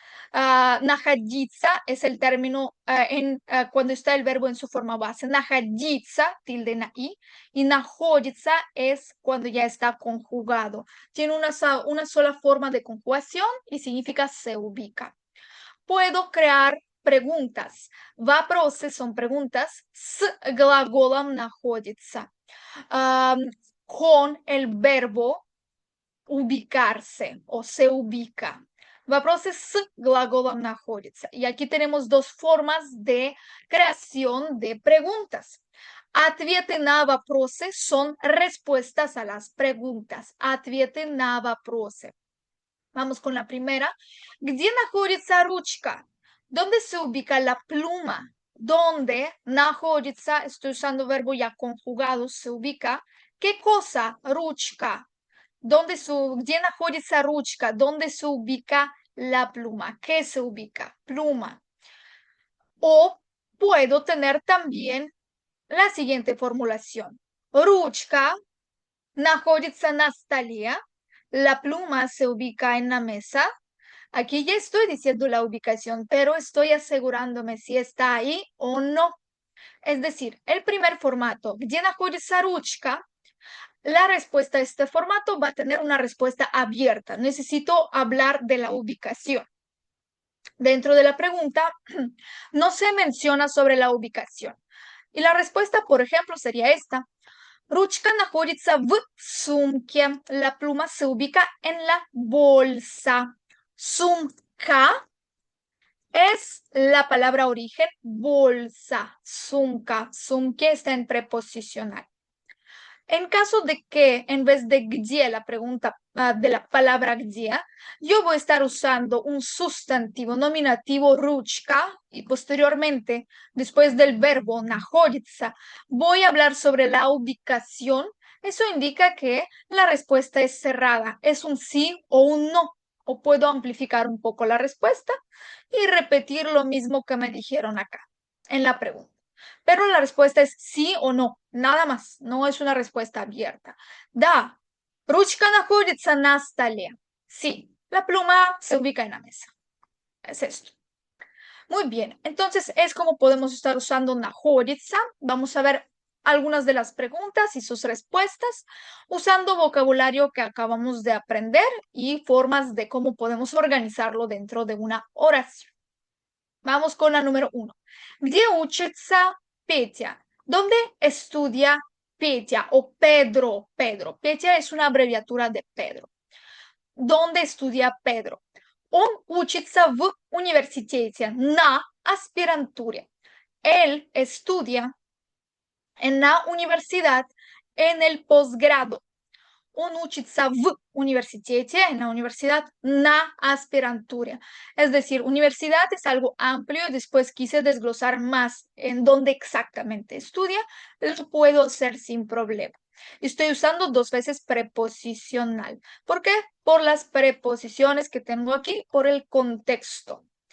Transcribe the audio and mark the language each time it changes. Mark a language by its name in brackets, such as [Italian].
[Spanish] Находиться es el término cuando está el verbo en su forma base. Находиться, tilde на y находится es cuando ya está conjugado. Tiene una sola forma de conjugación y significa se ubica. Puedo crear preguntas. [Russian] Вопросы [Spanish] son preguntas [Russian] с глаголом находится. [Spanish] Con el verbo ubicarse o se ubica. [Russian] Вопросы с глаголом находится. [Spanish] Y aquí tenemos dos formas de creación de preguntas. [Russian] Ответы на вопросы [Spanish] son respuestas a las preguntas. [Russian] Ответы на вопросы. [Spanish] Vamos con la primera. [Russian] ¿Где находится ручка? [Spanish] ¿Dónde se ubica la pluma? ¿Dónde находится? Estoy usando verbo ya conjugado, se ubica. ¿Qué cosa? [Russian] Ручка. ¿Где находится ручка? [Spanish] ¿Dónde se ubica la pluma? ¿Qué se ubica? Pluma. O puedo tener también la siguiente formulación. [Russian] Ручка находится на столе. [Spanish] La pluma se ubica en la mesa. Aquí ya estoy diciendo la ubicación, pero estoy asegurándome si está ahí o no. Es decir, el primer formato, [Russian] где находится ручка, [Spanish] la respuesta a este formato va a tener una respuesta abierta. Necesito hablar de la ubicación. Dentro de la pregunta no se menciona sobre la ubicación. Y la respuesta, por ejemplo, sería esta. [Russian] Ручка находится в сумке. [Spanish] La pluma se ubica en la bolsa. Sumka es la palabra origen bolsa. Sumka. Sumke está en preposicional. En caso de que en vez de где, la pregunta de la palabra где, yo voy a estar usando un sustantivo nominativo ручка y posteriormente, después del verbo находится, voy a hablar sobre la ubicación. Eso indica que la respuesta es cerrada, es un sí o un no. O puedo amplificar un poco la respuesta y repetir lo mismo que me dijeron acá en la pregunta. Pero la respuesta es sí o no, nada más, no es una respuesta abierta. [Russian] Да, ручка находится на столе. [Spanish] Sí, la pluma se ubica en la mesa. Es esto. Muy bien, entonces es como podemos estar usando находится. Vamos a ver algunas de las preguntas y sus respuestas usando vocabulario que acabamos de aprender y formas de cómo podemos organizarlo dentro de una oración. Vamos con la número 1. [Russian] Где учится Petya? [Spanish] ¿Dónde estudia Petya o Pedro? Pedro. Petya es una abreviatura de Pedro. ¿Dónde estudia Pedro? [Russian] Он учится в университете на аспирантуре. [Spanish] Él estudia en la universidad en el posgrado. [Russian] Он учится в университете, [Spanish] en la universidad, [Russian] на аспирантуре. [Spanish] Es decir, universidad es algo amplio y después quise desglosar más en dónde exactamente estudia. Lo puedo hacer sin problema. Estoy usando 2 veces preposicional. ¿Por qué? Por las preposiciones que tengo aquí, por el contexto.